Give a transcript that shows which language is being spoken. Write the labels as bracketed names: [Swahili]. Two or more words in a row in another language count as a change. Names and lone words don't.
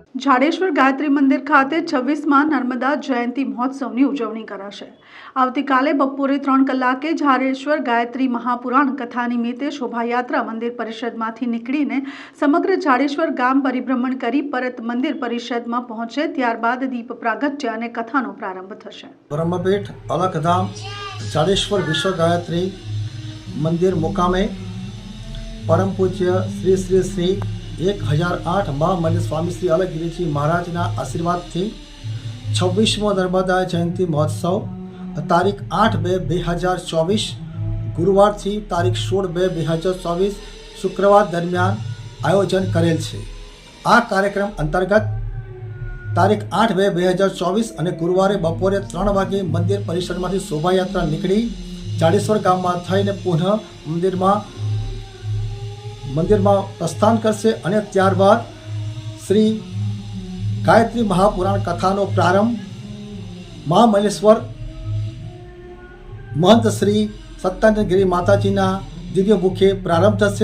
[Gujarati] झाड़ेश्वर गायत्री मंदिर खाते 26માં नर्मदा जयंती महोत्सवની ઉજવણી કરાશે। આવતીકાલે બપોરે 3 કલાકે झाड़ेश्वर गायत्री महापुराण कथा નિમિત્તે શોભાયાત્રા મંદિર પરિષદમાંથી નીકળીને સમગ્ર झाड़ेश्वर ગામ પરિભ્રમણ કરી પરત મંદિર પરિષદમાં પહોંચે। ત્યારબાદ દીપ પ્રાગટ્ય અને કથાનો પ્રારંભ થશે। બ્રહ્મપીઠ અલખધામ ઝાડેશ્વર વિશ્વ ગાયત્રી મંદિર મુકામે પરમ પૂજ્ય શ્રી શ્રી શ્રી 1008 મહામંદિર સ્વામી શ્રી અલખગિરી જી મહારાજના આશીર્વાદ થી 26મો નર્મદા જયંતી મહોત્સવ તારીખ 8/2/2024 ગુરુવાર થી તારીખ 16/2/2024 શુક્રવાર દરમિયાન આયોજન કરેલ છે। આ કાર્યક્રમ અંતર્ગત તારીખ 8/2/2024 અને ગુરુવારે બપોરે 3 વાગે મંદિર પરિસરમાંથી શોભાયાત્રા નીકળી झाड़ेश्वर ગામમાં થઈને પુનઃ મંદિરમાં પ્રસ્થાન કરશે અને ત્યારબાદ શ્રી ગાયત્રી મહાપુરાણ કથાનો પ્રારંભ મહામલેશ્વર મહંત શ્રી સત્યાનંદગીરી માતાજીના દિવ્ય મુખે પ્રારંભ થશે।